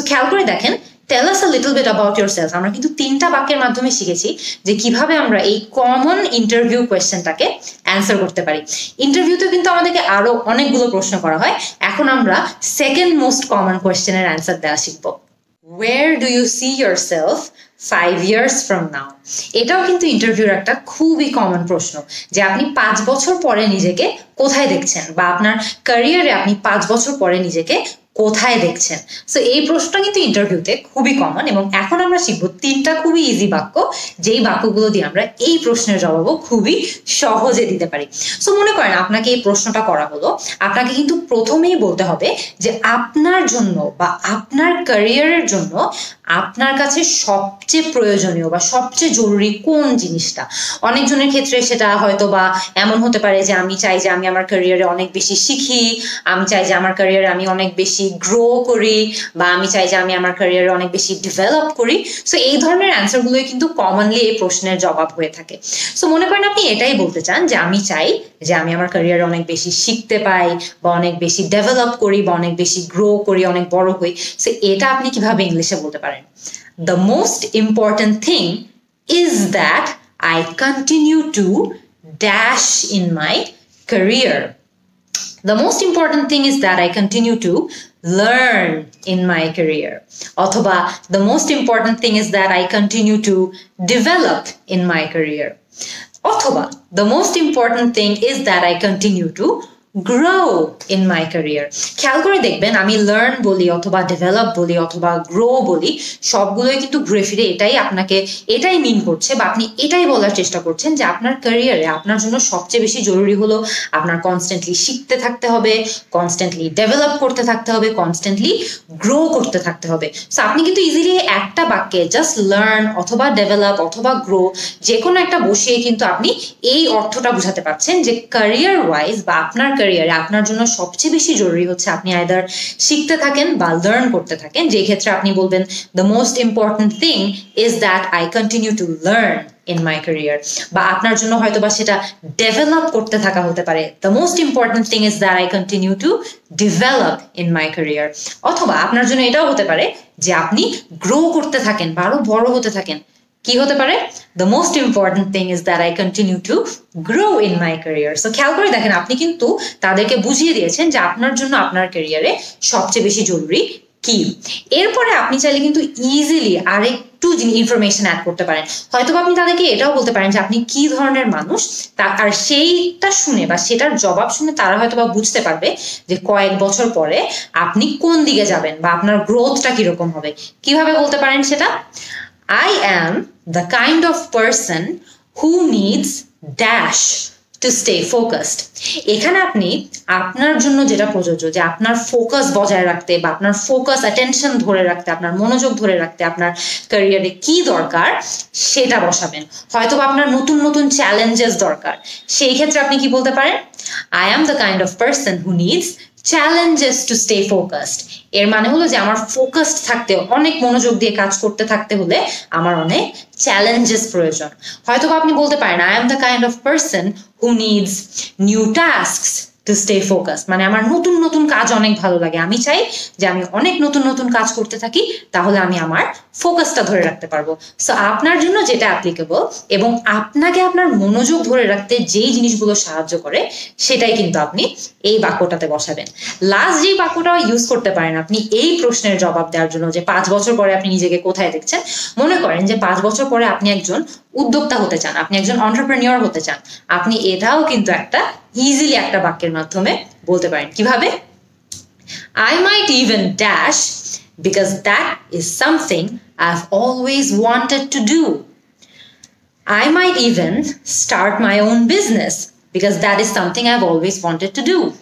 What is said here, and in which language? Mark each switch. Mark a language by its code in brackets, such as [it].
[bn] So খেয়াল করে দেখেন, [en] Tell us a little bit about yourself. [bn] আমরা কিন্তু 3টা বাক্যের মাধ্যমে শিখেছি যে কিভাবে আমরা এই কমন ইন্টারভিউ কোয়েশ্চেনটাকে অ্যান্সার করতে পারি। ইন্টারভিউতে কিন্তু আমাদেরকে আরো অনেকগুলো প্রশ্ন করা হয়, এখন আমরা সেকেন্ড মোস্ট কমন কোয়েশ্চেনের অ্যান্সার দেওয়া শিখবো। [en] Where do you see yourself 5 years from now? [bn] এটাও কিন্তু ইন্টারভিউর একটা খুবই কমন প্রশ্ন, যে আপনি 5 বছর পরে নিজেকে কোথায় দেখছেন বা আপনার ক্যারিয়ারে আপনি 5 বছর পরে নিজেকে কোথায় দেখছেন। সো এই প্রশ্নটা কিন্তু ইন্টারভিউতে খুবই কমন এবং এখন আমরা শিখবো 3টা খুবই ইজি বাক্য, যেই বাক্যগুলো দিয়ে আমরা এই প্রশ্নের জবাবও খুবই সহজে দিতে পারি। সো মনে করেন আপনাকে এই প্রশ্নটা করা হলো, আপনাকে কিন্তু প্রথমেই বলতে হবে যে আপনার জন্য বা আপনার ক্যারিয়ারের জন্য আপনার কাছে সবচেয়ে প্রয়োজনীয় বা সবচেয়ে জরুরি কোন জিনিসটা। অনেকজনের ক্ষেত্রে সেটা হয়তো বা এমন হতে পারে যে আমি চাই যে আমি আমার ক্যারিয়ারে অনেক বেশি শিখি, আমি চাই যে আমার ক্যারিয়ারে আমি অনেক বেশি গ্রো করি, বা আমি চাই যে আমি আমার ক্যারিয়ারে অনেক বেশি ডেভেলপ করি। সো এই ধরনের অ্যান্সারগুলোই কিন্তু কমনলি এই প্রশ্নের জবাব হয়ে থাকে। সো মনে করেন আপনি এটাই বলতে চান যে আমি চাই যে আমি আমার ক্যারিয়ারে অনেক বেশি শিখতে পাই বা অনেক বেশি ডেভেলপ করি বা অনেক বেশি গ্রো করি, অনেক বড় হই। সো এটা আপনি কিভাবে ইংলিশে বলতে পারেন? [en] The most important thing is that I continue to dash in my career. The most important thing is that I continue to learn in my career. [bn] অথবা [en] the most important thing is that I continue to develop in my career. [bn] অথবা [en] the most important thing is that I continue to grow in my career. [bn] খেয়াল করে দেখবেন আমি learn বলি অথবা develop বলি অথবা গ্রো বলি, সবগুলোই কিন্তু ঘুরে ফিরে এটাই মিন করছে বা আপনি এটাই বলার চেষ্টা করছেন যে আপনার ক্যারিয়ারে আপনার জন্য সবচেয়ে বেশি জরুরি হলো আপনার কনস্ট্যান্টলি শিখতে থাকতে হবে, কনস্ট্যান্টলি ডেভেলপ করতে থাকতে হবে, কনস্ট্যান্টলি গ্রো করতে থাকতে হবে। সো আপনি কিন্তু ইজিলি একটা বাক্যে জাস্ট লার্ন অথবা ডেভেলপ অথবা গ্রো যে কোনো একটা বসিয়ে কিন্তু আপনি এই অর্থটা বোঝাতে পারছেন যে ক্যারিয়ার ওয়াইজ বা আপনার ক্যারিয়ারে আপনার জন্য সবচেয়ে বেশি জরুরি হচ্ছে আপনি আইদার শিখতে থাকেন বা লার্ন করতে থাকেন, যে ক্ষেত্রে আপনি বলবেন [en] the most important thing is that I continue to learn in my career, [bn] বা আপনার জন্য হয়তো বা সেটা ডেভেলপ করতে থাকা হতে পারে, the most important thing is that I continue to develop in my career. অথবা আপনার জন্য এটাও হতে পারে যে আপনি গ্রো করতে থাকেন বা আরো বড় হতে থাকেন। কি হতে পারে? [en] The most important thing is that I continue to grow in my career. [bn] So খেয়াল করে দেখেন আপনি কিন্তু তাদেরকে বুঝিয়ে দিয়েছেন যে আপনার জন্য আপনার ক্যারিয়ারে সবচেয়ে বেশি জরুরি কি। এরপরে আপনি চাইলে কিন্তু ইজিলি আরেকটু ইনফরমেশন অ্যাড করতে পারেন। হয়তো আপনি তাদেরকে এটাও বলতে পারেন যে আপনি কি ধরনের মানুষ, আর সেইটা শুনে বা সেটার জবাব শুনে তারা হয়তো বা বুঝতে পারবে যে কয়েক বছর পরে আপনি কোন দিকে যাবেন বা আপনার গ্রোথটা কিরকম হবে। কিভাবে বলতে পারেন সেটা? [en] I am the kind of person who needs dash to stay focused. [bn] এখানে আপনি আপনার জন্য যেটা প্রযোজ্য, যে আপনার ফোকাস বজায় রাখতে বা আপনার ফোকাস অ্যাটেনশন ধরে রাখতে, আপনার মনোযোগ ধরে রাখতে আপনার ক্যারিয়ারে কি দরকার সেটা বসাবেন। হয়তো আপনার নতুন নতুন চ্যালেঞ্জেস দরকার, সেই ক্ষেত্রে আপনি কি বলতে পারেন? [en] I am the kind of person who needs challenges to stay focused. [bn] এর মানে হলো যে আমার ফোকাসড থাকতে, অনেক মনোযোগ দিয়ে কাজ করতে থাকতে হলে আমার অনেক চ্যালেঞ্জেস প্রয়োজন। হয়তো আপনি বলতে পারেন [en] I am the kind of person who needs new tasks to stay focus, [bn] মানে আমার নতুন নতুন কাজ অনেক ভালো লাগে, আমি চাই যে আমি অনেক নতুন নতুন কাজ করতে থাকি, তাহলে আমি আমার ফোকাসটা ধরে রাখতে পারবো। সো আপনার জন্য যেটা অ্যাপ্লিকেবল এবং আপনাকে আপনার মনোযোগ ধরে রাখতে যেই জিনিসগুলো সাহায্য করে সেটাই কিন্তু আপনি এই বাক্যটাতে বসাবেন। লাস্ট যেই বাক্যটা ইউজ করতে পারেন আপনি এই প্রশ্নের জবাব দেওয়ার জন্য যে 5 বছর পরে আপনি নিজেকে কোথায় দেখছেন, মনে করেন যে 5 বছর পরে আপনি একজন উদ্যোক্তা হতে চান, আপনি একজন এন্টারপ্রেনিউর হতে চান, আপনি এটাও কিন্তু একটা ইজিলি একটা বাক্যের মাধ্যমে বলতে পারেন। কিভাবে? [en] I might even dash because that is something I've always wanted to do. I might even start my own business because that is something I've always wanted to do.